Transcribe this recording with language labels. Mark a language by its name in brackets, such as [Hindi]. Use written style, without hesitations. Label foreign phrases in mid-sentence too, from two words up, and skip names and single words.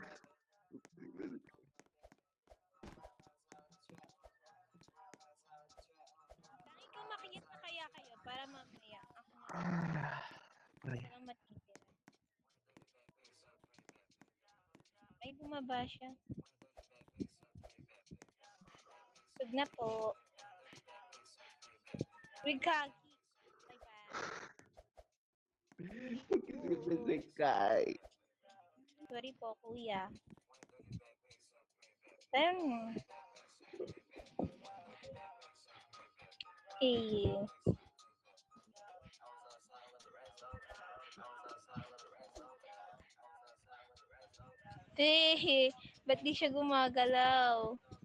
[Filipino] Tangi ko makikita na kaya kayo para mamaya. Ako na Ay, lang matitira. Ay, bumaba siya. Sug na po. Wigaki. [Spanish] siempre se cae. [Filipino] Sorry po, kuya. Ayun. Eh. Ba't di siya gumagalaw?